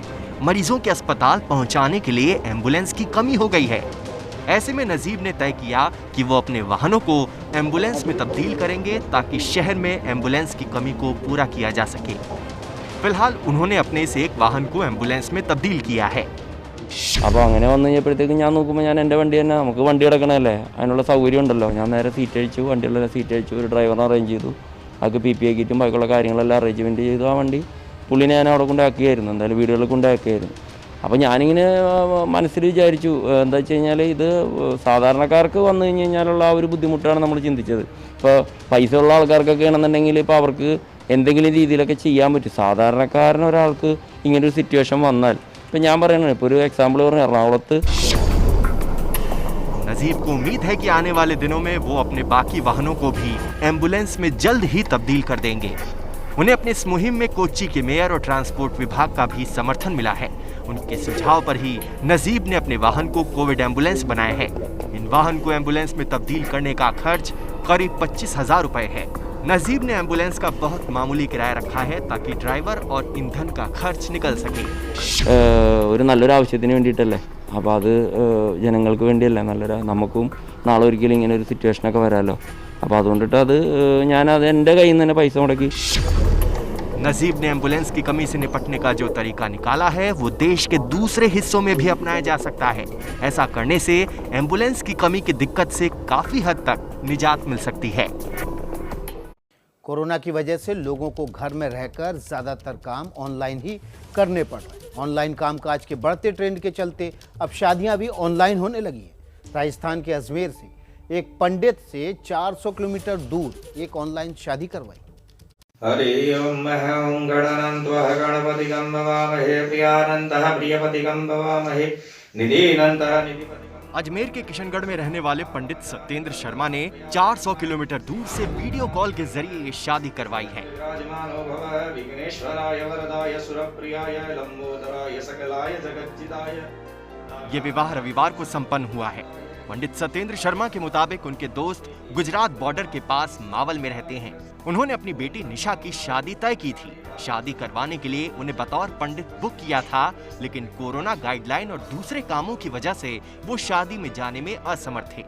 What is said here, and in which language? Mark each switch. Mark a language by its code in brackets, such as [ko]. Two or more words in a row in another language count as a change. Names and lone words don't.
[hi] मरीजों के अस्पताल पहुंचाने के लिए एम्बुलेंस की कमी हो गई है। ऐसे में नजीब ने तय किया कि वो अपने वाहनों को एम्बुलेंस में तब्दील करेंगे ताकि शहर में एम्बुलेंस की कमी को पूरा किया जा सके। फिलहाल उन्होंने अपने इस एक वाहन को एम्बुलेंस में तब्दील किया है। [ml] അപ്പോൾ അങ്ങനെ വന്നു കഴിഞ്ഞപ്പോഴത്തേക്കും ഞാൻ നോക്കുമ്പോൾ ഞാൻ എൻ്റെ വണ്ടി തന്നെ, നമുക്ക് വണ്ടി കിടക്കണമല്ലേ, അതിനുള്ള സൗകര്യം ഉണ്ടല്ലോ. ഞാൻ നേരെ സീറ്റ് അഴിച്ചു, വണ്ടിയുള്ള സീറ്റ് അഴിച്ചു, ഒരു ഡ്രൈവറിനെ അറേഞ്ച് ചെയ്തു. അതൊക്കെ PPE കിറ്റും ബാക്കിയുള്ള കാര്യങ്ങളെല്ലാം അറേഞ്ച്മെൻറ്റ് ചെയ്തു. ആ വണ്ടി പുള്ളിനെ ഞാൻ അവിടെ കൊണ്ടാക്കിയായിരുന്നു, എന്തായാലും വീടുകളിൽ കൊണ്ടാക്കിയായിരുന്നു. അപ്പോൾ ഞാനിങ്ങനെ മനസ്സിൽ വിചാരിച്ചു, എന്താ വെച്ച് കഴിഞ്ഞാൽ ഇത് സാധാരണക്കാർക്ക് വന്നു കഴിഞ്ഞ് കഴിഞ്ഞാലുള്ള ആ ഒരു ബുദ്ധിമുട്ടാണ് നമ്മൾ ചിന്തിച്ചത്. ഇപ്പോൾ പൈസ ഉള്ള ആൾക്കാർക്കൊക്കെ ആണെന്നുണ്ടെങ്കിൽ ഇപ്പോൾ അവർക്ക് എന്തെങ്കിലും രീതിയിലൊക്കെ ചെയ്യാൻ പറ്റും. സാധാരണക്കാരന് ഒരാൾക്ക് ഇങ്ങനൊരു സിറ്റുവേഷൻ വന്നാൽ ഇപ്പം ഞാൻ പറയണേ, ഇപ്പോൾ ഒരു എക്സാമ്പിൾ പറഞ്ഞ എറണാകുളത്ത് [hi] नजीब को उम्मीद है कि आने वाले दिनों में वो अपने बाकी वाहनों को भी एम्बुलेंस में जल्द ही तब्दील कर देंगे। उन्हें अपने इस मुहिम में कोच्चि के मेयर और ट्रांसपोर्ट विभाग का भी समर्थन मिला है। उनके सुझाव पर ही नजीब ने अपने वाहन को कोविड एम्बुलेंस बनाया है। इन वाहन को एम्बुलेंस में तब्दील करने का खर्च करीब 25,000 रुपए है। नजीब ने एम्बुलेंस का बहुत मामूली किराया रखा है ताकि ड्राइवर और ईंधन का खर्च निकल सके। [ml] ഒരു നല്ലൊരു ആവശ്യത്തിന് വേണ്ടിയിട്ടല്ലേ, അപ്പോൾ അത് ജനങ്ങൾക്ക് വേണ്ടിയല്ലേ നല്ലൊരു, നമുക്കും നാളെ ഒരിക്കലും ഇങ്ങനെ ഒരു സിറ്റുവേഷനൊക്കെ വരാമല്ലോ. അപ്പോൾ അതുകൊണ്ടിട്ട് അത് ഞാനത് എൻ്റെ കയ്യിൽ നിന്ന് തന്നെ പൈസ മുടക്കി। [hi] नजीब ने एम्बुलेंस की कमी से निपटने का जो तरीका निकाला है वो देश के दूसरे हिस्सों में भी अपनाया जा सकता है। ऐसा करने से एम्बुलेंस की कमी की दिक्कत से काफी हद तक निजात मिल सकती है। कोरोना की वजह से लोगों को घर में रहकर ज़्यादातर काम ऑनलाइन ही करने पड़ रहे हैं। ऑनलाइन कामकाज के बढ़ते ट्रेंड के चलते अब शादियां भी ऑनलाइन होने लगी हैं। राजस्थान के अजमेर से एक पंडित से 400 किलोमीटर दूर एक ऑनलाइन शादी करवाई। [sa] हरि ओम गणानंत्वः गणपतिगं भवामहे प्रियानंदः प्रियपतिगं भवामहे निधिनंदः निधिपतिगं। [hi] अजमेर के किशनगढ़ में रहने वाले पंडित सत्येंद्र शर्मा ने 400 किलोमीटर दूर से वीडियो कॉल के जरिए ये शादी करवाई है। [sa] विराजमानो भव विघ्नेश्वराय वरदाय सुरप्रियाय लंबोदराय सकलाय जगज्जिताय। [hi] ये विवाह रविवार को संपन्न हुआ है। पंडित सत्येंद्र शर्मा के मुताबिक उनके दोस्त गुजरात बॉर्डर के पास मावल में रहते हैं। उन्होंने अपनी बेटी निशा की शादी तय की थी। शादी करवाने के लिए उन्हें बतौर पंडित बुक किया था, लेकिन कोरोना गाइडलाइन और दूसरे कामों की वजह से वो शादी में जाने में असमर्थ थे।